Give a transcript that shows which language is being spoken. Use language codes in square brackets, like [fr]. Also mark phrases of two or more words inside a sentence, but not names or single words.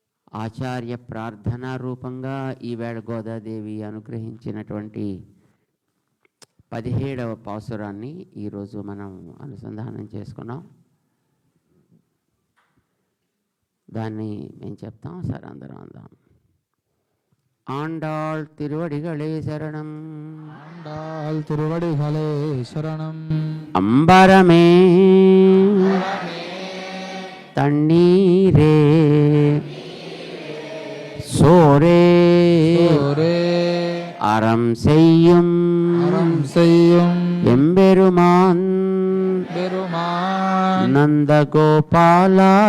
[te] ఆచార్య ప్రార్థనా రూపంగా ఈవేళ గోదాదేవి అనుగ్రహించినటువంటి 17వ పాసురాన్ని ఈరోజు మనం అనుసంధానం చేసుకున్నాం. దాన్ని మేము చెప్తాం, సరే అందరం అందాం. [ta] ஆண்டாள் திருவடிகளே சரணம். ஆண்டாள் திருவடிகளே சரணம். அம்பரமே தண்ணீரே சோரே அறம் செய்யும் எம்பெருமான் நந்தகோபாலா